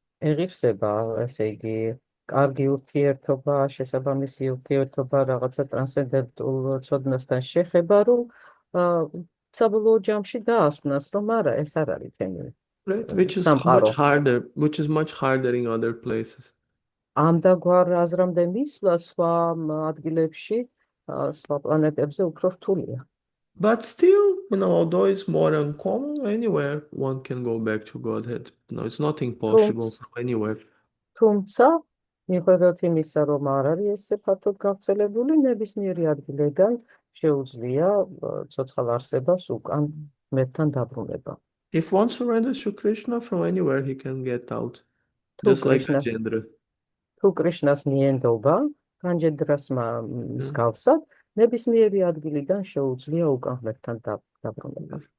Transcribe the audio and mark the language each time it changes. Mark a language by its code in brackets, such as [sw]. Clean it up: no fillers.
[ka] ეღირსება, ესე იგი, კარგი ურთიერთობა, შესაბამისი ურთიერთობა რაღაცა ტრანსცენდენტულ ცოდნასთან შეხება, რომ საბოლოო ჯამში დაასვნას, რომ არა, ეს არ არის თემი [en] Right? [ka] სამყარო. [en] Which is much harder in other places. [ka] ამდაგვარ აზრამდე მისვლა სხვა ადგილებში, სხვა პლანეტებზე უფრო რთულია. [en] But still, although it's more uncommon, anywhere one can go back to Godhead. No, it's not impossible from anywhere. [ka] თუმცა, მიუხედავად იმისა, რომ არ არის ესე ფართოდ გავრცელებული, ნებისმიერი ადგილიდან შეუძლია ცოცხალ არსებას უკან ღმერთთან დაბრუნება. [en] If one surrenders to Krishna from anywhere, he can get out. [ka] თუ [en] Just like [ka] კრიშნა- [en] Gajendra. [ka] თუ კრიშნას მიენდობა, განჯენდრას მსგავსად, ნებისმიერი ადგილიდან შეუძლია უკან ღმერთთან დაბრუნება.